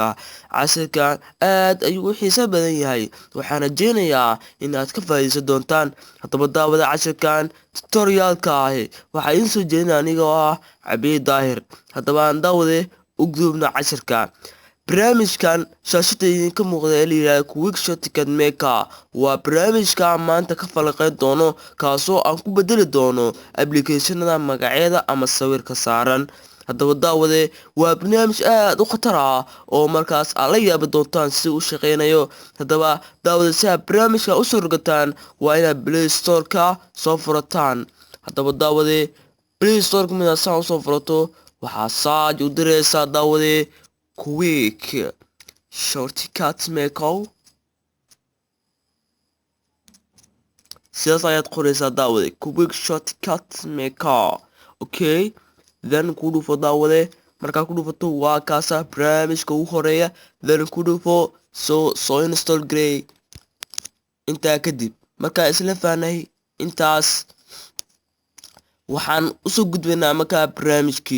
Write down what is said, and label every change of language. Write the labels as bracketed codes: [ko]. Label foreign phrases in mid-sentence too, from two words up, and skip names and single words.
[so] cashirkan aad ayuu u xiiso badan yahay, waxaan rajeynayaa inaad ka faa'iideysan doontaan. haddaba daawade cashirkan tutorialka ahi waxaa idiin soo jeedina aniga oo ah Cabiid Daahir. haddaba aan daawade u gudubna cashirka. barnaamijkan shaashada idinka muuqda ee layidhahdo [en] quick shortcut maker [so] waa barnaamijka maanta ka falaqeyn doono, kaasoo aan ku bedeli doono applicationada magacyada ama sawirka saaran. haddaba daawade waa barnaamij aad u khatar ah oo markaas aad la yaabi doontaan si u shaqeynayo. haddaba daawade si aad barnaamijka usoo rogataan waa inaad [en] play store-ka [so] soo furataan. haddaba daawade [en] play store-ka [so] midaad saan usoo furato waxaa saaj u direysaa daawade [en] quick shortcut maker. [so] sidaas ayaad qoreysaa daawade [en] quick shortcut maker. okay, then [so] ku dhufo daawade. markaa ku dhufato waa kaasa barnaamijka ugu horeeya, then ku dhufo soo install garey. intaa kadib markaa isla fahnay intaas waxaan usoo gudbaynaa markaa barnaamijkii.